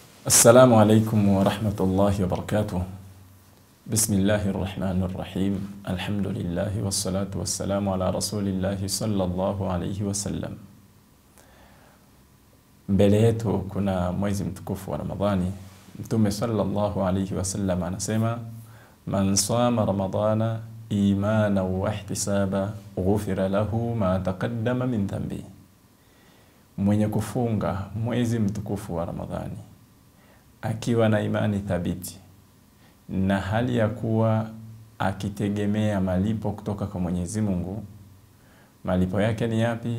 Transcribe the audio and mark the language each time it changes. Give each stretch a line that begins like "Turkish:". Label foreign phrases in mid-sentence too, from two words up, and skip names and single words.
Arabic: السلام عليكم ورحمة الله وبركاته. بسم الله الرحمن الرحيم. الحمد لله والصلاة والسلام على رسول الله صلى الله عليه وسلم.
Swahili: Mbele yetu kuna mwezi mtukufu wa Ramadhani.
Arabic: Mtume صلى الله عليه وسلم anasema, من صام رمضان إيمانا واحتسابا غفر له ما تقدم من ذنبه.
Swahili: Mwenye kufunga mwezi mtukufu wa Ramadhani akiwa na imani thabiti na hali ya kuwa akitegemea malipo kutoka kwa Mwenyezi Mungu, malipo yake ni yapi?